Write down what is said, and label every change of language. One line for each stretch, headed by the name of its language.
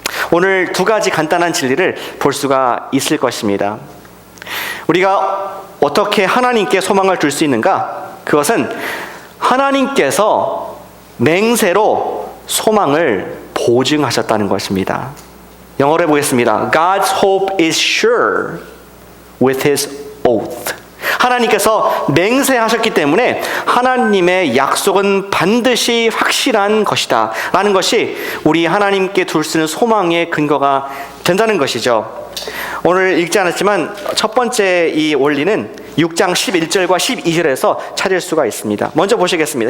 Korean: 오늘 두 가지 간단한 진리를 볼 수가 있을 것입니다. 우리가 어떻게 하나님께 소망을 줄 수 있는가? 그것은 하나님께서 맹세로 소망을 보증하셨다는 것입니다. 영어로 해보겠습니다.
English: God's hope is sure with his oath.
Korean: 하나님께서 맹세하셨기 때문에 하나님의 약속은 반드시 확실한 것이다 라는 것이 우리 하나님께 둘 수 있는 소망의 근거가 된다는 것이죠. 오늘 읽지 않았지만 첫 번째 이 원리는 6장 11절과 12절에서 찾을 수가 있습니다. 먼저 보시겠습니다.